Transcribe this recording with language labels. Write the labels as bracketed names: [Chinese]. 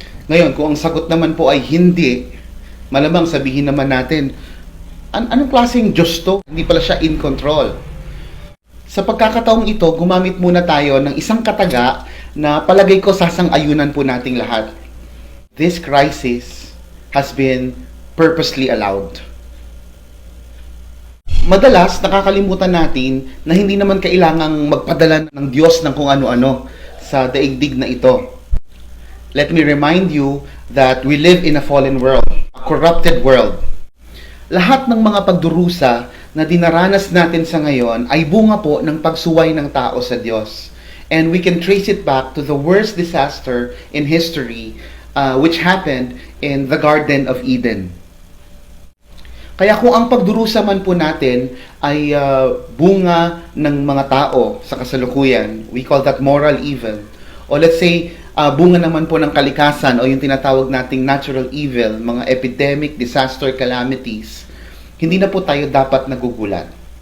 [Filipino] Ngayon, kung ang sagot naman po ay hindi, malamang sabihin naman natin, anong klaseng Diyos to? Hindi pala siya in control. Sa pagkakataong ito, gumamit muna tayo ng isang kataga na palagay ko sasang-ayunan po nating lahat. [English] This crisis has been purposely allowed. [Filipino] Madalas, nakakalimutan natin na hindi naman kailangang magpadala ng Diyos ng kung ano-ano sa daigdig na ito. [English] Let me remind you that we live in a fallen world, a corrupted world. [Filipino] Lahat ng mga pagdurusa na dinaranas natin sa ngayon ay bunga po ng pagsuway ng tao sa Diyos. [English] And we can trace it back to the worst disaster in history, which happened in the Garden of Eden. [Filipino] Kaya kung ang pagdurusa man po natin ay bunga ng mga tao sa kasalukuyan, [English] we call that moral evil. [Filipino] O [English] let's say, [Filipino] bunga naman po ng kalikasan o yung tinatawag nating natural evil, mga epidemic, disaster, calamities, hindi na po tayo dapat nagugulat.